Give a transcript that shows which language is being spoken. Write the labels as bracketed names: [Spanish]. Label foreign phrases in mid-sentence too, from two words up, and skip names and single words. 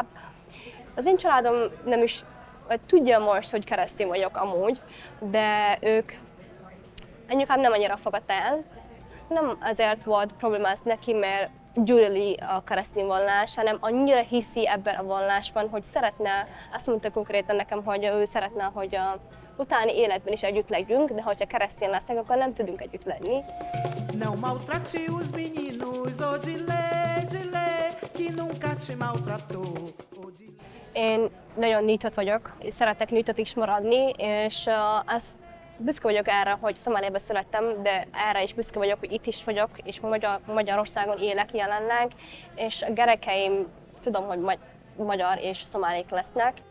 [Hungarian] Az én családom nem is tudja most, hogy keresztény vagyok amúgy, de anyukám nem annyira fogadta el. Nem azért volt problémás neki, mert gyűlöli a keresztény vallás, hanem annyira hiszi ebben a vallásban, hogy szeretne, azt mondta konkrétan nekem, hogy ő szeretne, hogy a utáni életben is együtt legyünk, de hogyha keresztény leszek, akkor nem tudunk együtt lenni. [Portuguese] Não maltrate os meninos, oh Dile, que nunca te maltratou. [Hungarian] Én nagyon nyitott vagyok, és szeretek nyitott is maradni, és büszke vagyok erre, hogy Szomáliában születtem, de erre is büszke vagyok, hogy itt is vagyok, és Magyarországon élek jelenleg, és a gyerekeim tudom, hogy magyar és szomálik lesznek.